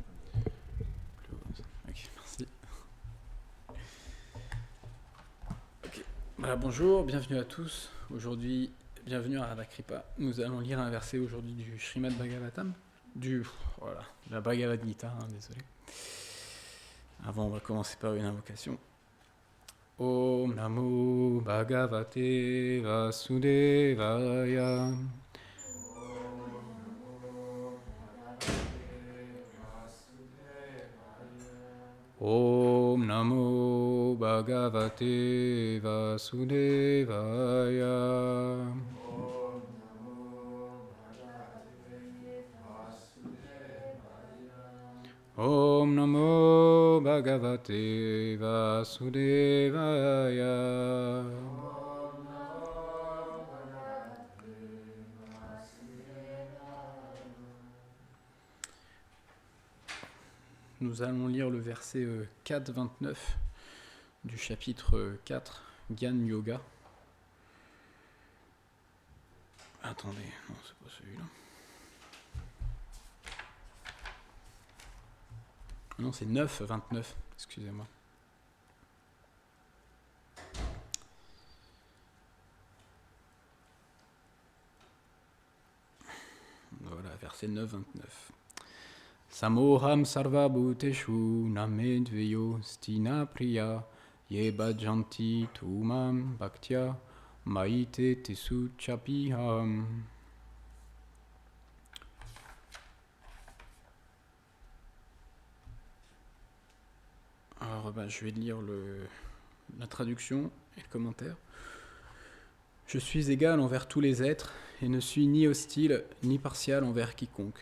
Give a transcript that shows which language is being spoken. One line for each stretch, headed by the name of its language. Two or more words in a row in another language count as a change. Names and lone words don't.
French: Plus haut comme ça. Ok, merci. Ok. Voilà, bonjour, bienvenue à tous. Aujourd'hui, bienvenue à Radha-Kripa. Nous allons lire un verset aujourd'hui du Srimad Bhagavatam. Voilà, la Bhagavad Gita, désolé. Avant, on va commencer par une invocation.
Sanskrit: ॐ नमो भगवते वासुदेवाय. ॐ नमो भगवते वासुदेवाय. ॐ नमो भगवते वासुदेवाय.
French: Nous allons lire le verset 4-29 du chapitre 4, Gyan Yoga. Attendez, non, c'est pas celui-là. Non, c'est 9-29, excusez-moi. Voilà, verset 9-29.
Sanskrit: समोऽहं सर्व भूतेषु न मे द्वेष्योऽस्ति न प्रियः ये भजन्ति तु मां भक्त्या मयि ते तेषु चाप्यहम्.
French: Alors, je vais lire la traduction et le commentaire. Je suis égal envers tous les êtres et ne suis ni hostile ni partial envers quiconque.